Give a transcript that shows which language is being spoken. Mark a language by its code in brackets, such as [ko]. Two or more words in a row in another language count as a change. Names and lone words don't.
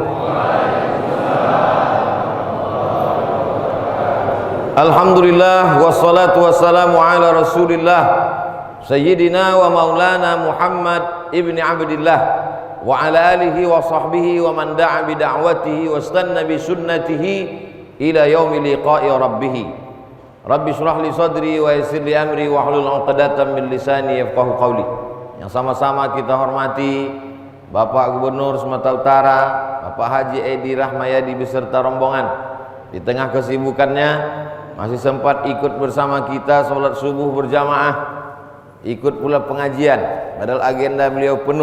[ar] الحمد لله والصلاة والسلام على رسول الله سيدنا ومولانا محمد بن عبد الله وعلى آله وصحبه ومن دعا بدعوته واستن بسنته إلى يوم لقاء ربه. رب اشرح لي صدري ويسر لي أمري واحلل عقدة من لساني يفقهوا قولي. [id] Yang sama-sama kita hormati Bapak Gubernur Sumatera Utara, Bapak Haji Edi Rahmayadi beserta rombongan. Di tengah kesibukannya masih sempat ikut bersama kita sholat subuh berjamaah, ikut pula pengajian, padahal agenda beliau penuh.